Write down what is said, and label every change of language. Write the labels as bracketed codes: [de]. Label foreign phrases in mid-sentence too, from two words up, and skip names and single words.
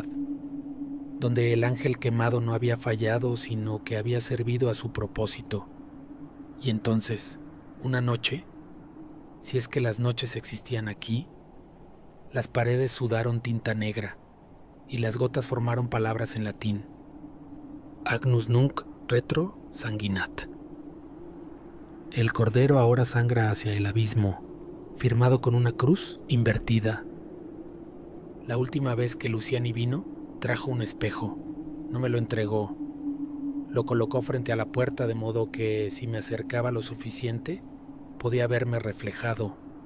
[es] Donde el ángel quemado no había fallado, sino que había servido a su propósito. Y entonces, una noche, si es que las noches existían aquí, las paredes sudaron tinta negra y las gotas formaron palabras en latín. [la] Agnus nunc retro sanguinat. [es] El cordero ahora sangra hacia el abismo, firmado con una cruz invertida. La última vez que Luciani vino, trajo un espejo. No me lo entregó. Lo colocó frente a la puerta de modo que, si me acercaba lo suficiente, podía verme reflejado.